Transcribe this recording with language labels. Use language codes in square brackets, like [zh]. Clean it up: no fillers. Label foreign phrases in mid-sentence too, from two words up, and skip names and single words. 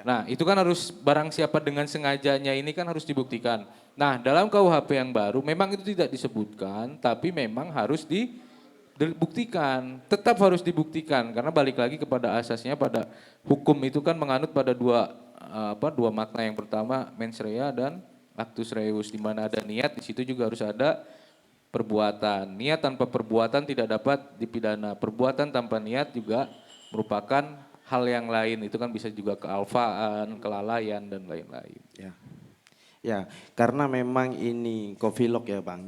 [id] Nah, itu kan harus barang siapa dengan sengajanya ini kan harus dibuktikan. Nah, dalam KUHP yang baru memang itu tidak disebutkan, tapi memang harus dibuktikan. Tetap harus dibuktikan karena balik lagi kepada asasnya pada hukum itu kan menganut pada dua makna. Yang pertama [la] mens rea [id] dan [la] actus reus, [id] di mana ada niat, di situ juga harus ada perbuatan. Niat tanpa perbuatan tidak dapat dipidana. Perbuatan tanpa niat juga merupakan hal yang lain. Itu kan bisa juga kealfaan, kelalaian dan lain-lain. Ya. Ya, karena memang ini Coffeelog ya Bang.